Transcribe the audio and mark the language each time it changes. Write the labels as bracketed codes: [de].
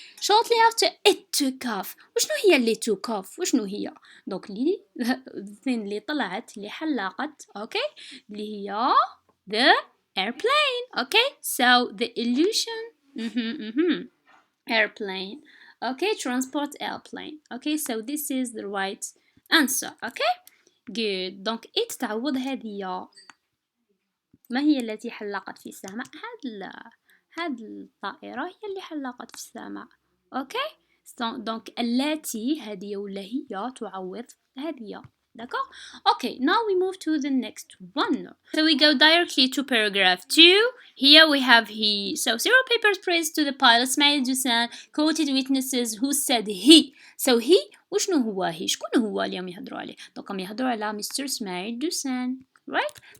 [en] Shortly after it took off. [ar] وشنو هي اللي [en] took off؟ [ar] وشنو هي؟ دونك اللي اللي طلعت اللي حلقت، اوكي؟ اللي هي [en] the airplane, okay? So the illusion airplane, okay? Transport airplane, okay? So this is the right answer, okay? Good. [ar] دونك it تعوض هذه. ما هي التي حلقت في السماء؟ هاد الطائرة هي اللي حلقت في السماء، اوكي؟ دونك التي هذه ولا هي تعوض هذه. [fr] D'accord? [en] Okay, now we move to the next one. So we go directly to paragraph 2. Here we have he. So several papers praised to the pilot Ismail Dusan quoted witnesses who said he. So he [ar] وشنو هو هي؟ شكون هو اليوم يهضروا عليه؟ دونك يهضروا على مستر اسماعيل دوسان. [en] Right?